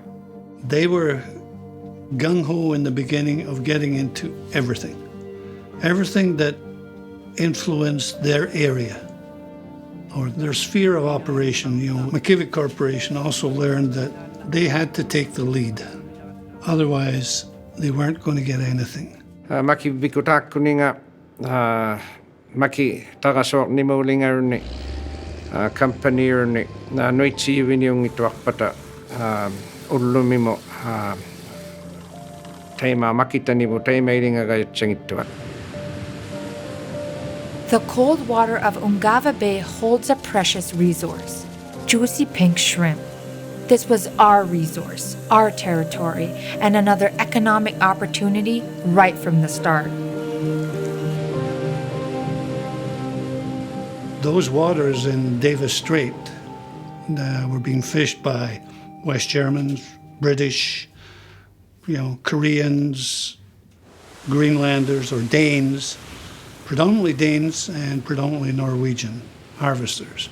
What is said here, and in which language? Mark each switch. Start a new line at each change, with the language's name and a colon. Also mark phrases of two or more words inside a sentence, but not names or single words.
English: They were gung-ho in the beginning of getting into everything. Everything that influenced their area or their sphere of operation. Makivik Corporation also learned that they had to take the lead. Otherwise, they weren't going to get anything.
Inuktitut: Maki bikutakkuninga maki tagasok ni maulingarni company ni na noitsi winiung ituakpata ullumimo taima makitanimu taima ilinga gayutsangittuak.
English: The cold water of Ungava Bay holds a precious resource, juicy pink shrimp. This was our resource, our territory, and another economic opportunity right from the start. Those waters in Davis Strait were being fished by West Germans, British, Koreans, Greenlanders, or Danes, predominantly Danes and predominantly Norwegian harvesters.